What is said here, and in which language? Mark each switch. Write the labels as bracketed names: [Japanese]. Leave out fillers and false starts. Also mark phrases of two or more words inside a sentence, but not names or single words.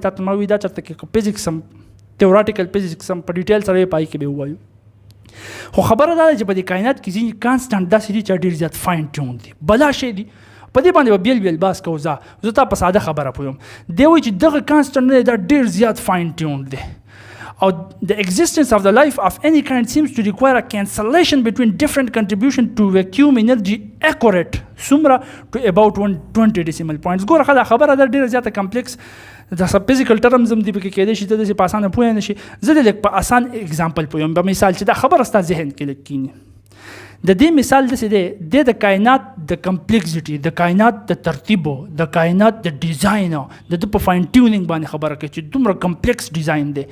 [Pashto] تا ته ما وایي دا چېرته کې فزیکس هم [English] theoretical physics [Pashto] هم په ډیټیل سره یې پای کې به ووایو. خو خبره دا ده چې په دې کائنات کې ځینې کانسټنټ داسې دي چې ډېر زیات [English] fine tune [Pashto] دي، بلا شی دي. په دې باندې به بیل بحث کوو. زه تا په ساده خبره پویم. دی وایي چې دغه کانسټنټ نه دی، دا ډېر زیات [English] fine tune [Pashto] دی. او [English] the existence of the life of any kind seems to require a cancellation between different contribution to vacuum energy accurate [Pashto] څومره [English] to about 120 decimal points. [Pashto] ګوره دا خبره ده ډېره زیاته کمپلیکس، دا [English] physical terms [Pashto] هم دي پکې کېدای شي ته داسې په اسانه پوه نه شي. زه د لږ په اسان اګزامپل پویم، په مثال چې دا خبره ستا ذهن کې لږ کېني. د دې مثال داسې دی د کائنات د کمپلیکسټي، د کائنات د ترتیبو، د کائنات د ډیزاین، د ده په [English] fine tuning [Pashto] باندې خبره کوي چې دومره [English] complex design [Pashto] دی.